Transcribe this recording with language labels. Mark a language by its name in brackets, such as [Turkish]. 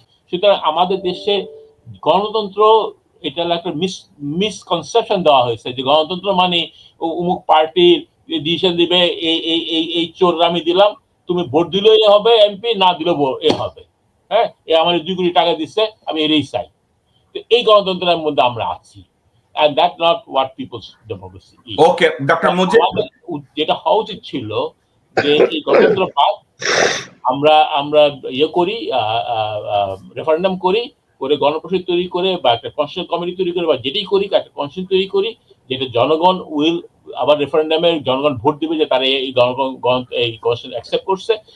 [Bangla] সুতরাং আমাদের দেশে গণতন্ত্র এটা একটা মিসকনসেপশন দেওয়া হয়েছে যে গণতন্ত্র মানে অমুক পার্টির ডিসিশন দিবে এই চোর আমি দিলাম, তুমি ভোট দিলেও এ হবে এমপি, না দিলেও এ হবে। হ্যাঁ, এ আমার 2 কোটি টাকা দিচ্ছে আমি এরই চাই। তো এই গণতন্ত্রের মধ্যে আমরা আছি, [English] and that's not what people's democracy is. Okay, Dr. Mujib, [Bangla] যেটা হওয়া উচিত ছিল যে এই গণতন্ত্র পাক আমরা ইয়ে করি, রেফারেন্ডাম করি, করে গণপরিষদ তৈরি করে বা একটা কনস্টিটিউশন কমিটি তৈরি করে বা যেটাই করি একটা কনস্টিটিউশন তৈরি করি যেটা জনগণ উইল আবার রেফারেন্ডামে জনগণ ভোট দিবে যে তারা এই এই কনস্টিটিউশন অ্যাকসেপ্ট করছে।